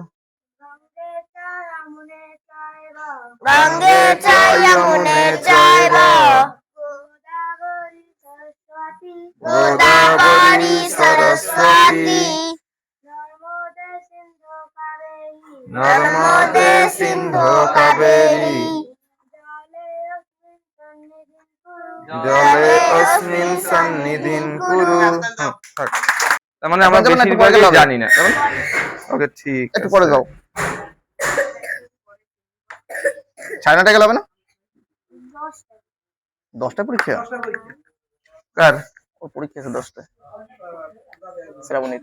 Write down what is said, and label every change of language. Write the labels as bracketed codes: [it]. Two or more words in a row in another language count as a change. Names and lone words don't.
[sa] गंगे च यमुने चैव गोदावरी सरस्वती नर्मदे सिंधु कावेरी जले अस्मिन् सन्निधिं कुरु। [bn] তার মানে আমরা বেশিরভাগই জানি না। ওকে, ঠিক একটু পরে যাও। 9:30 গেল হবে না? 10টা পরীক্ষা? কার? ওর পরীক্ষা আছে 10টায়। শ্রাবণীর।